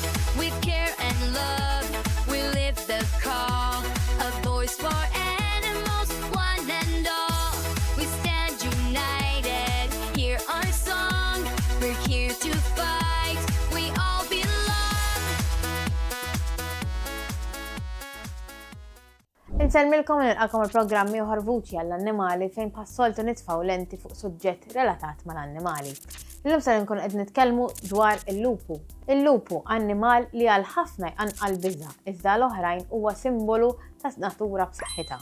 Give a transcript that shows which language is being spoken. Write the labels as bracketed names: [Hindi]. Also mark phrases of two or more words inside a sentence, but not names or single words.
[English] With care and love, we lift the call, a voice for animals, one and all. We stand united, hear our song, we're here to fight, we all belong. [Maltese] Insellmilkom nilqakom il-programmi uħar Vuci għall-Annimali fejn passoltu nitfaw lenti fuq suġġett relatat mal-annimali. Illum ser nkun qed nitkellmu dwar il-lupu. Il-lupu annimal li għal ħafna jqanqal biża' iżda l-oħrajn huwa simbolu ta' natura b'saħħitha.